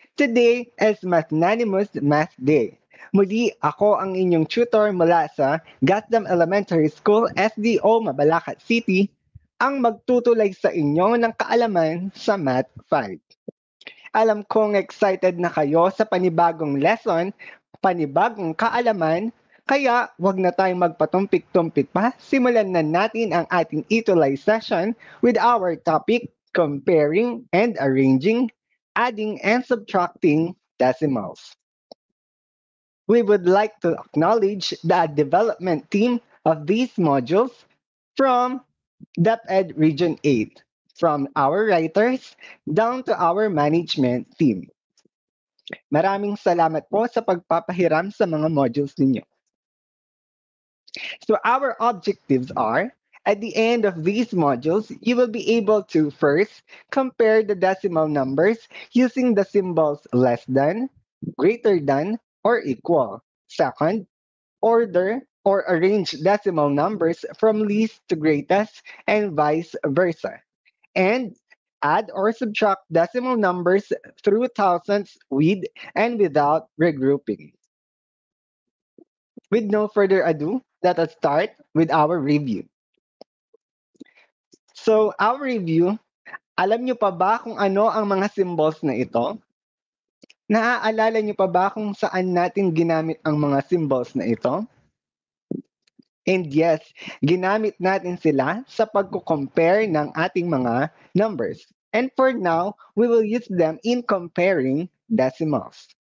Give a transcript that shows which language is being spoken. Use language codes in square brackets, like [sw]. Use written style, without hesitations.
[en] Today is Magnanimous Math Day. [tl] Muli ako ang inyong tutor mula sa Gasdam Elementary School, SDO, Mabalacat City, ang magtutulay sa inyo ng kaalaman sa Math 5. Alam kong excited na kayo sa panibagong lesson, panibagong kaalaman, kaya wag na tayong magpatumpik-tumpik pa. Simulan na natin ang ating ETULAY [en] session with our topic, comparing and arranging, adding and subtracting decimals. We would like to acknowledge the development team of these modules from DepEd Region 8, from our writers down to our management team. [tl] Maraming salamat po sa pagpapahiram sa mga modules ninyo. [en] So our objectives are, at the end of these modules, you will be able to first compare the decimal numbers using the symbols less than, greater than, or equal. Second, order or arrange decimal numbers from least to greatest and vice versa. And add or subtract decimal numbers through thousands with and without regrouping. With no further ado, let us start with our review. So, our review, [tl] alam nyo pa ba kung ano ang mga symbols na ito? Naaalala nyo pa ba kung saan natin ginamit ang mga symbols na ito? [en] And yes, [tl] ginamit natin sila sa pagko-compare ng ating mga numbers. [en] And for now, we will use them in comparing decimals.